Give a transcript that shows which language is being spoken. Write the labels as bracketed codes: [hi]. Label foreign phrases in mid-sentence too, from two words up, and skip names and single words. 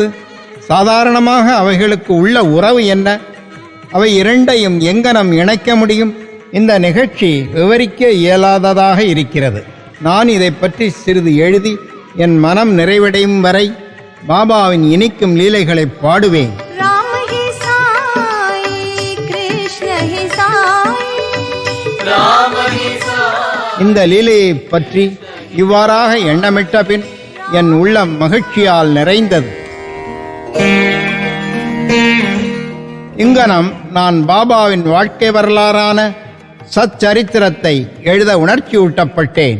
[ta] சாதாரணமாக அவைகளுக்கு உள்ள உறவு என்ன? அவை இரண்டையும் எங்கனம் இணைக்க முடியும்? இந்த நிகழ்ச்சி விவரிக்க இயலாததாக இருக்கிறது. நான் இதை பற்றி சிறிது எழுதி என் மனம் நிறைவடையும் வரை பாபாவின் இனிக்கும் லீலைகளை பாடுவேன். [hi] राम ही साई कृष्ण ही साई राम ही साई. [ta] இந்த லீலையை பற்றி இவ்வாறாக எண்ணமிட்ட பின் என் உள்ளம் மகிழ்ச்சியால் நிறைந்தது. இங்கனம் நான் பாபாவின் வாழ்க்கை வரலாறான சச்சரித்திரத்தை எழுத உணர்ச்சியூட்டப்பட்டேன்.